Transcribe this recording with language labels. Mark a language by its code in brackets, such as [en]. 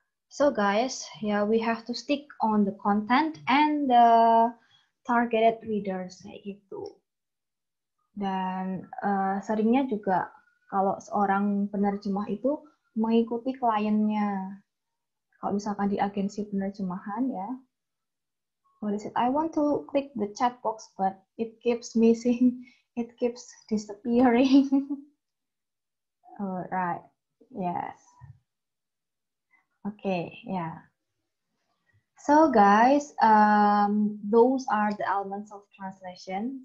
[en] So guys, yeah, we have to stick on the content and the targeted readers [id] kayak gitu. Dan seringnya juga kalau seorang penerjemah itu mengikuti kliennya. Kalau misalkan di agensi penerjemahan ya, [en] what is it? I want to click the chat box, but it keeps missing, it keeps disappearing. Alright, yes. Okay, yeah. So guys, those are the elements of translation.